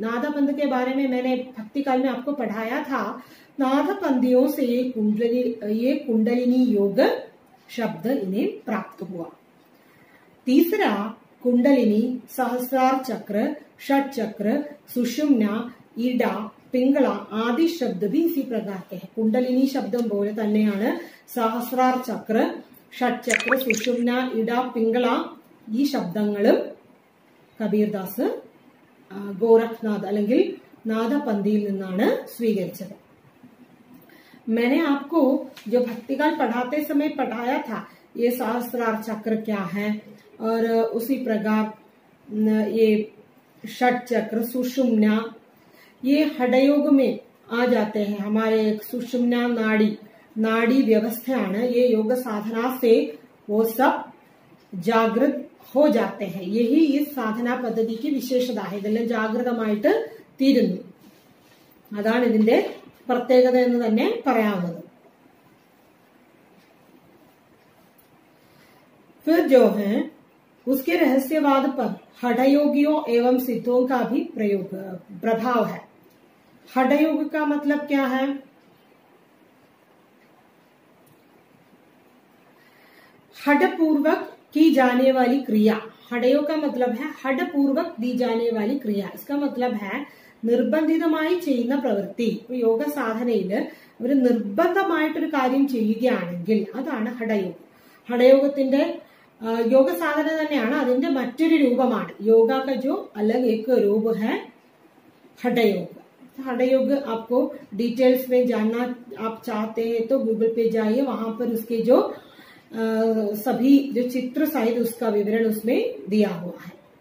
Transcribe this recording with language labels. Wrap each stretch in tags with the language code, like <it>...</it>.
<hi>नादपंथ के बारे में मैंने भक्ति काल में आपको पढ़ाया था। नादपंथियों से ये कुंडलिनी योग शब्द इन्हें प्राप्त हुआ। तीसरा, कुंडलिनी, सहस्रार चक्र, षट चक्र, सुषुम्ना, ईडा, पिंगला आदि शब्द भी इसी प्रकार के हैं।</hi> <ml>कुंडलिनी शब्दം പോലെ തന്നെയാണ് സഹസ്രാർ ചക്ര, ഷട്ട് ചക്ര, സുഷുമ്ന, ഇട, പിംഗള ഈ ശബ്ദങ്ങളും കബീർദാസ് ഗോരഖനാഥ് അല്ലെങ്കിൽ നാദപന്ഥിയിൽ നിന്നാണ് സ്വീകരിച്ചത്।</ml> <hi>मैंने आपको जो भक्तिकाल पढ़ाते समय पढ़ाया था ये सहस्रार चक्र क्या है, और उसी प्रकार ये षट चक्र, सुषुम्ना, ये हठयोग में आ जाते हैं। हमारे सुषुम्ना नाड़ी व्यवस्थाएं ये योग साधना से वो सब जागृत हो जाते हैं। यही इस साधना पद्धति की विशेषता है।</hi> <ml>ഇതെല്ലാം ജാഗ്രതമായിട്ട് തീരുന്നു, അതാണ് ഇതിന്റെ പ്രത്യേകത എന്ന് തന്നെ പറയാവുന്നത്।</ml> <hi>फिर जो है उसके रहस्यवाद पर हठयोगियों एवं सिद्धों का भी प्रभाव है। हठयोग का मतलब क्या है? हठपूर्वक की जाने वाली क्रिया। हठयोग का मतलब है हठपूर्वक दी जाने वाली क्रिया। इसका मतलब है</hi> <ml>നിർബന്ധിതമായി ചെയ്യുന്ന പ്രവൃത്തി। യോഗ സാധനയില് ഒരു നിർബന്ധമായിട്ടൊരു കാര്യം ചെയ്യുകയാണെങ്കിൽ അതാണ് ഹഠയോഗം। ഹഠയോഗത്തിന്റെ</ml> <hi>योग साधना</hi> <ml>തന്നെയാണ്, അതിന്റെ മറ്റൊരു രൂപമാണ്।</ml> <hi>योग का जो अलग एक रूप है हठयोग। हठयोग आपको डिटेल्स में जानना आप चाहते हैं तो गूगल पे जाइए, वहां पर उसके जो सभी जो चित्र सहित उसका विवरण उसमें दिया हुआ है।</hi>